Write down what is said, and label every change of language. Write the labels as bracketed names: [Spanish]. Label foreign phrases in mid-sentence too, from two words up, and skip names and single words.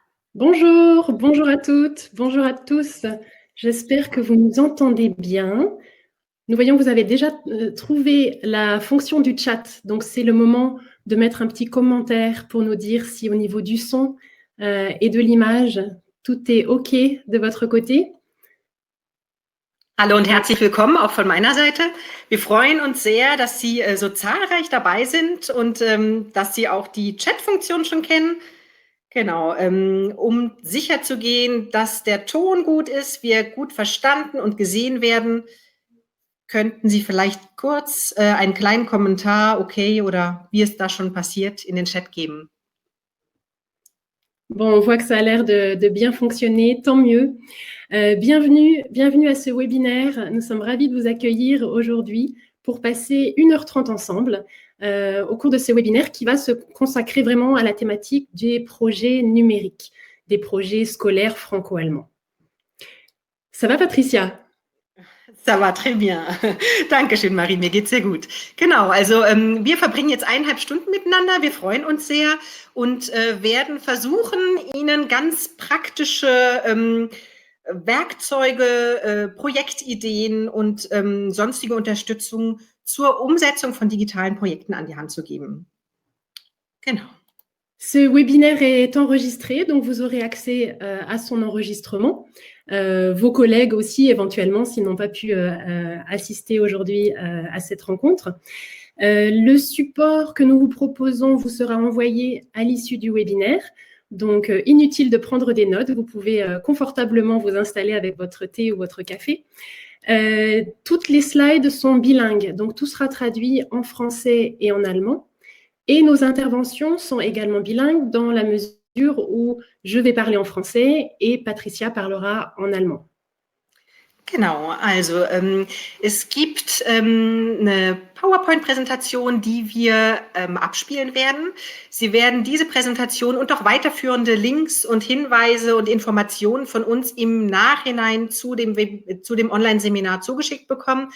[French] Bonjour, bonjour à toutes, bonjour à tous. J'espère que vous nous entendez bien. Nous voyons que vous avez déjà trouvé la fonction du chat. Donc, c'est le moment de mettre un petit commentaire pour nous dire si au niveau du son et de l'image, tout est OK de votre côté. [German] Hallo und herzlich willkommen auch von meiner Seite. Wir freuen uns sehr, dass Sie so zahlreich dabei sind und dass Sie auch die Chat-Funktion schon kennen. Genau, um sicherzugehen, dass der Ton gut ist, wir gut verstanden und gesehen werden, könnten Sie vielleicht kurz einen kleinen Kommentar, okay, oder wie es da schon passiert, in den Chat geben. [French] Bon, on voit que ça a l'air de bien fonctionner, tant mieux. Bienvenue à ce webinaire. Nous sommes ravis de vous accueillir aujourd'hui pour passer 1h30 ensemble au cours de ce webinaire qui va se consacrer vraiment à la thématique des projets numériques, des projets scolaires franco-allemands. Ça va, Patricia? Ça va très bien. [German] Dankeschön, Marie, mir geht's sehr gut. Genau, also wir verbringen jetzt 1,5 Stunden miteinander. Wir freuen uns sehr und werden versuchen, Ihnen ganz praktische Werkzeuge, Projektideen und sonstige Unterstützung zur Umsetzung von digitalen Projekten an die Hand zu geben. Genau. [French] Ce webinaire est enregistré, donc vous aurez accès à son enregistrement. Vos collègues aussi, éventuellement, s'ils n'ont pas pu assister aujourd'hui à cette rencontre. Le support que nous vous proposons vous sera envoyé à l'issue du webinaire. Donc, inutile de prendre des notes. Vous pouvez confortablement vous installer avec votre thé ou votre café. Toutes les slides sont bilingues, donc tout sera traduit en français et en allemand. Et nos interventions sont également bilingues dans la mesure où je vais parler en français et Patricia parlera en allemand. [German] Genau, also es gibt eine PowerPoint-Präsentation, die wir abspielen werden. Sie werden diese Präsentation und auch weiterführende Links und Hinweise und Informationen von uns im Nachhinein zu dem Online-Seminar zugeschickt bekommen.